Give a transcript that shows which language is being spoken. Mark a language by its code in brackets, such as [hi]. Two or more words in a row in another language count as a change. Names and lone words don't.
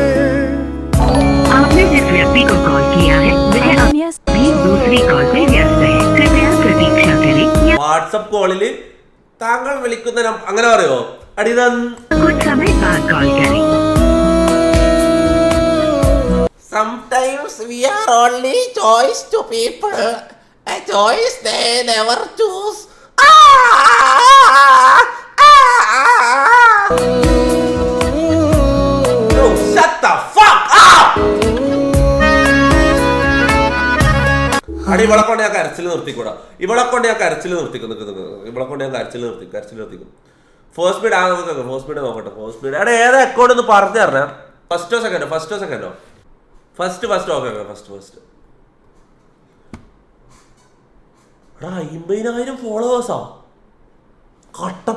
[hi] आपने जिस व्यक्ति को कॉल किया है वह अभी दूसरी कॉल पे व्यस्त है, कृपया प्रतीक्षा करें या [ml] വാട്സപ്പ് കോളില് താങ്കൾ വിളിക്കുന്ന അങ്ങനെ പറയോ അടിതാ [hi] कुछ समय बाद कॉल करें। [en] Sometimes we are only choice to people, a choice they never choose. Yo, shut the fuck up! [ml] അടി ഇവളെ കൊണ്ട് ഞാൻ കരച്ചിൽ നിർത്തിക്കൂടാ, ഇവളെ കൊണ്ട് ഞാൻ കരച്ചിൽ നിർത്തിക്കും, ഇവളെ കൊണ്ട് ഞാൻ കരച്ചിൽ നിർത്തിക്കും. [en] first speed first speed [ml] നോക്കട്ടെ, [en] first speed [ml] എടാ ഏതാ അക്കൗണ്ട് ഒന്ന് പറഞ്ഞു തരണേ. ഫസ്റ്റോ സെക്കൻഡോ [en] first okay first [ml] എടാ 50,000 ഫോളോവേഴ്സാ കട്ടപ്പ.